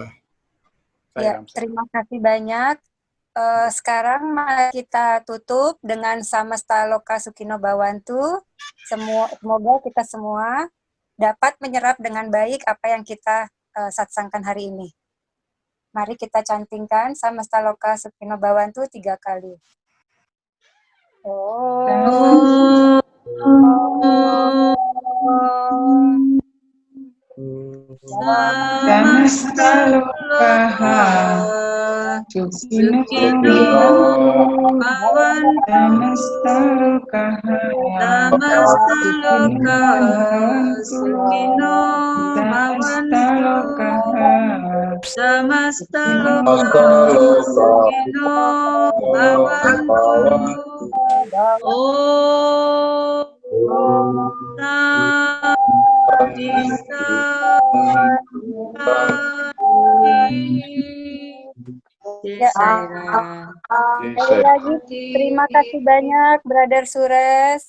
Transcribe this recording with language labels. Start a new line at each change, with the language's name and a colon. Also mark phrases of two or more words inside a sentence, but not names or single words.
Indonesian: Ya, terima kasih banyak. Sekarang mari kita tutup dengan
Sanskrit: Samasta Loka Sukino Bhawantu.
Indonesian: Semoga kita semua dapat menyerap dengan baik apa yang kita satsangkan hari ini. Mari kita cantingkan
Sanskrit: Samasta Loka Sukino Bhawantu
Indonesian: 3 kali.
Sanskrit: Samasta lokaha sukino bhavantu. Samasta lokaha sukino bhavantu. Samasta lokaha sukino bhavantu.
Indonesian: Sekali lagi terima kasih banyak Brother Suresh.